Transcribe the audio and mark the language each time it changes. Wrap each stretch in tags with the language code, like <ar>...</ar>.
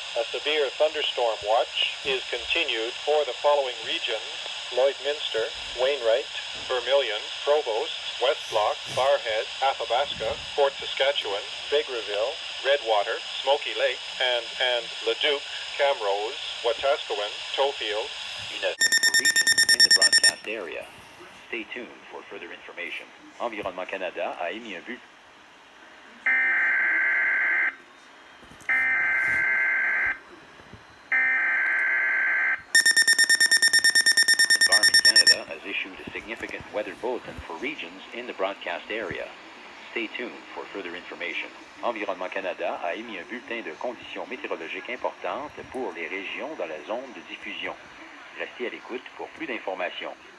<en>A severe thunderstorm watch is continued for the following regions: Lloydminster, Wainwright, Vermilion, Provost, West Block, Barhead, Athabasca, Fort Saskatchewan, Vegreville, Redwater, Smoky Lake, and Leduc, Camrose, Wetaskiwin, Tofield. Regions in the broadcast area. Stay tuned for further information.</en> <fr>Environnement Canada a émis un but.</fr> <en>Environment Canada has issued a significant weather bulletin for regions in the broadcast area. Stay tuned for further information.</en> <fr>Environnement Canada a émis un bulletin de conditions météorologiques importantes pour les régions dans la zone de diffusion. Restez à l'écoute pour plus d'informations.</fr>